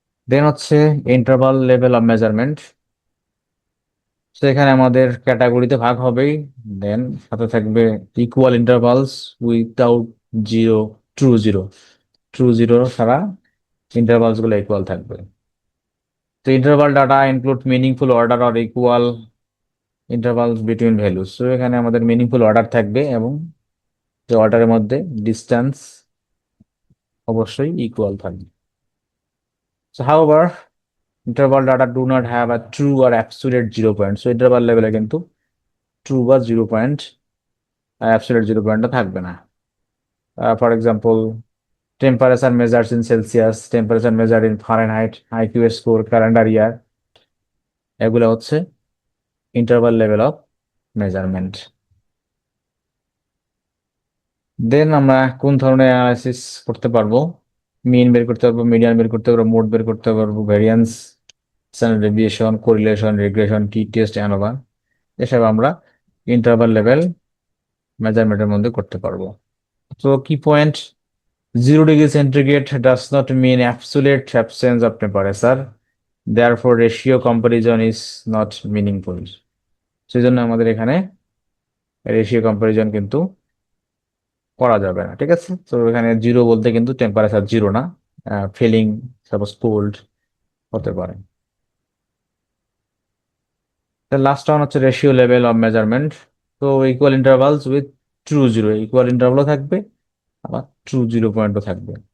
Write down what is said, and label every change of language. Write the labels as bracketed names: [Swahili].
[Bangla] দেন হচ্ছে interval level of measurement. তো এখানে আমাদের ক্যাটাগরিতে ভাগ হবেই, দেন সাথে থাকবে [English] equal intervals without zero, [Bangla] true zero, true zero ছাড়া ইন্টারভালস গুলো ইকুয়াল থাকবে। [English] তো interval data include meaningful order or equal intervals between values. [Bangla] তো এখানে আমাদের মিনিংফুল অর্ডার থাকবে এবং যে অর্ডারের মধ্যে ডিস্টেন্স অবশ্যই ইকুয়াল থাকবে। [English] So however, interval data do not have a true or absolute 0 point. [Bangla] So interval লেভেলে কিন্তু ট্রু বা 0 পয়েন্ট, অ্যাবসলিউট 0 পয়েন্টটা থাকবে না। [English] for example, temperature measures in Celsius, temperature measure in Fahrenheit, IQ score, calendar year, [Bangla] এগুলো হচ্ছে [English] Interval level of measurement. [Bangla] দেন আমরা কোন ধরনের অ্যানালাইসিস করতে পারবো? মিন বের করতে পারবো, মিডিয়ান বের করতে পারবো, মোড বের করতে পারবো, variance, standard deviation, correlation, regression, টি টেস্ট, অ্যানোভা, এসব আমরা ইন্টারভাল লেভেল মেজারমেন্টের মধ্যে করতে পারবো। [English] তো কি point? 0 degree centigrade does not mean absolute absence of temperature. Therefore, ratio comparison is not meaningful. [Bangla] সেই জন্য আমাদের এখানে রেশিও কম্পারিজন কিন্তু করা যাবে না, ঠিক আছে? তো এখানে জিরো বলতে কিন্তু টেম্পারেচার জিরো না, ফিলিং সাপোজ কোল্ড হতে পারে। লাস্ট ওয়ান হচ্ছে রেশিও লেভেল অফ মেজারমেন্ট। তো [English] equal intervals with true zero, [Bangla] equal ইন্টারভালও থাকবে আবার ট্রু 0 পয়েন্টও থাকবে।